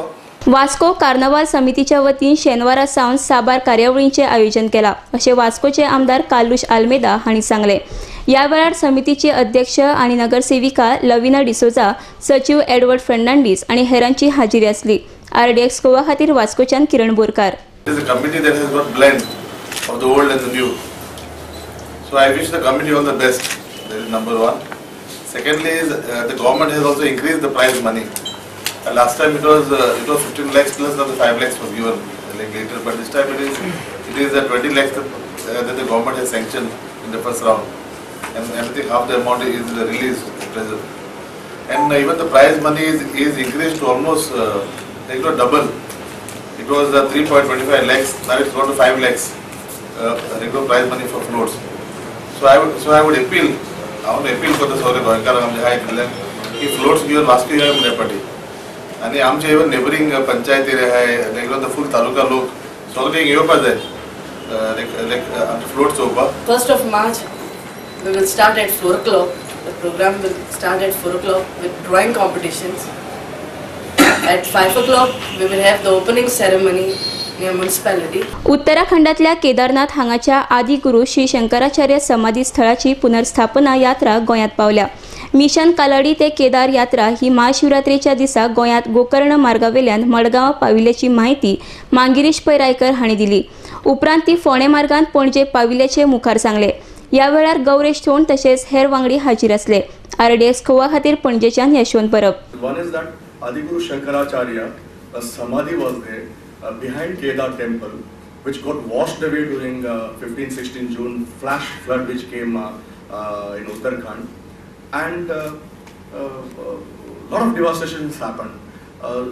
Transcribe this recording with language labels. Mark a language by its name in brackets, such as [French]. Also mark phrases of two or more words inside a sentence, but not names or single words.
[Konkani] वास्को कार्नावाल समितीच्या वतीन शेनवारा सावन साबार कार्यावळींचे आयोजन केला, अशें वास्कोचे आमदार कार्लुश आल्मेदा हांणी सांगले। या वेळार समितीचे अध्यक्ष आणि नगरसेविका लविना डिसोजा, सचिव एडवर्ड फर्नांडीस आणि हेरांची हाजिरी आसली। RDX गोवा खातीर वास्कोच्यान किरण बोरकार। [English] It is a committee that has got blend of the old and the new. So I wish the committee all the best. That is number one. Secondly, is the government has also increased the prize money. Last time it was 15 lakhs plus now the 5 lakhs was given like later, but this time it is 20 lakhs that the government has sanctioned in the first round, and everything half the amount is released at present. And even the prize money is increased to almost double. It was 3.25 lakhs, now it's gone to 5 lakhs regular prize money for floats. So I would appeal, I want to appeal for the Saurabh Goenkar [Konkani] आमचे हाय केल्ल्यान की फ्लोट्स घेवन वास्को ह्या मुन्सिपालिटी आनी आमचे [English] even neighbouring [Konkani] पंचायती आहाय [English] regular the full taluka [Konkani] लोक सगळे येवपाक जाय आमचे फ्लोट चोवपाक। [English] 1st of March we will start at 4 o'clock. The program will start at 4 o'clock with drawing competitions. At 5 o'clock we will have the opening ceremony म्युनिसिपॅलिटी. [Konkani] उत्तराखंडातल्या केदारनाथ हांगाच्या आदिगुरू श्री शंकराचार्य समाधी स्थळाची पुनर्स्थापना यात्रा गोंयांत पावल्या. मिशन कालाडी ते केदार यात्रा ही महाशिवरात्रेच्या दिसा गोंयांत गोकर्ण मार्गावेल्यान मडगांव पाविल्ल्याची माहिती मांगिरीश पै रायकर हांणी दिली. उपरांत ती फोंडे मार्गान पणजे पाविल्ल्याचे मुखार सांगले. ह्या वेळार गौरेश थोंड तशेंच हेर वांगडी हाजीर आसले. RDX गोवा खातीर पणजेच्यान यशवंत परब. [English] One is that Adiguru Shankaracharya, a samadhi was there behind Kedar temple, which got washed away during 15-16 June flash flood which came in Uttarakhand, and lot of devastations happened.